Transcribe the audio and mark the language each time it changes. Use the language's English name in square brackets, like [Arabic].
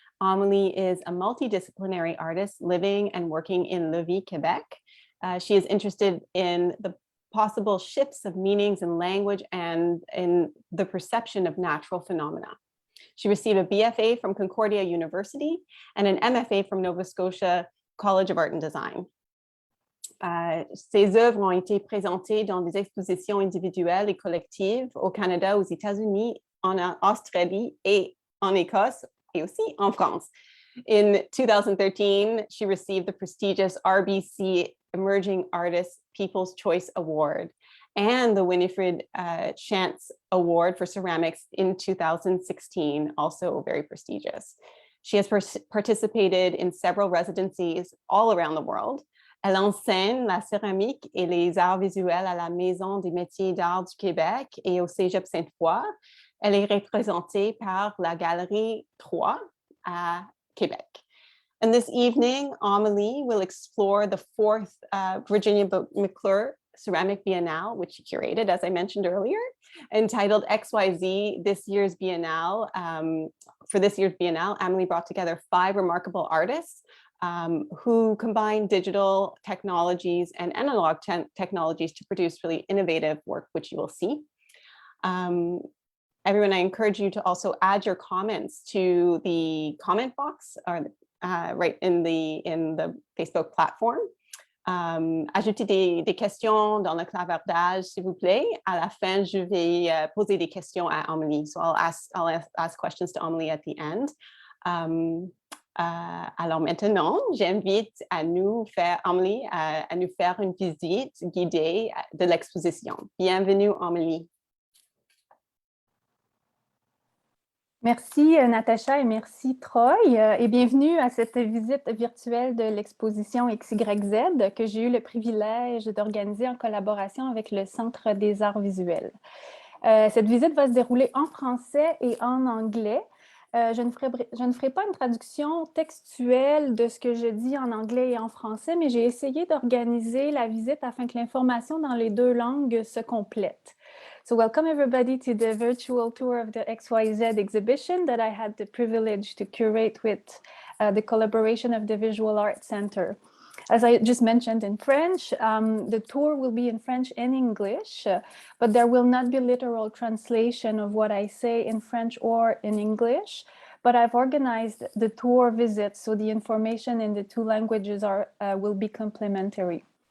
[English] Amélie is a multidisciplinary artist living and working in Lévis, Quebec. She is interested in the possible shifts of meanings in language and in the perception of natural phenomena. She received a BFA from Concordia University and an MFA from Nova Scotia College of Art and Design. [French] Ses œuvres ont été présentées dans des expositions individuelles et collectives au Canada, aux États-Unis, en Australie et en Écosse, et aussi en France. [English] In 2013, she received the prestigious RBC Emerging Artist People's Choice Award and the Winifred Chance Award for Ceramics in 2016, also very prestigious. She has participated in several residencies all around the world. [French] Elle enseigne la céramique et les arts visuels à la Maison des métiers d'art du Québec et au Cégep Sainte-Foy. Elle est représentée par la Galerie 3 à Québec. [English] And this evening, Amélie will explore the 4th Virginia McClure Ceramic Biennale, which she curated, as I mentioned earlier, entitled XYZ, this year's Biennale. For this year's Biennale, Amélie brought together 5 remarkable artists who combine digital technologies and analog technologies to produce really innovative work, which you will see. Everyone, I encourage you to also add your comments to the comment box or right in the Facebook platform. [French] Ajoutez des questions dans le clavardage, s'il vous plaît. À la fin, je vais poser des questions à Amélie. [English] So I'll ask questions to Amélie at the end. [French] Alors maintenant, j'invite Amélie à nous faire une visite guidée de l'exposition. Bienvenue, Amélie. Merci Natacha et merci Troy et bienvenue à cette visite virtuelle de l'exposition XYZ que j'ai eu le privilège d'organiser en collaboration avec le Centre des arts visuels. Cette visite va se dérouler en français et en anglais. Je ne ferai pas une traduction textuelle de ce que je dis en anglais et en français, mais j'ai essayé d'organiser la visite afin que l'information dans les 2 langues se complète. [English] So welcome everybody to the virtual tour of the XYZ exhibition that I had the privilege to curate with the collaboration of the Visual Arts Center. As I just mentioned in French, the tour will be in French and English, but there will not be literal translation of what I say in French or in English, but I've organized the tour visits, so the information in the 2 languages will be complementary.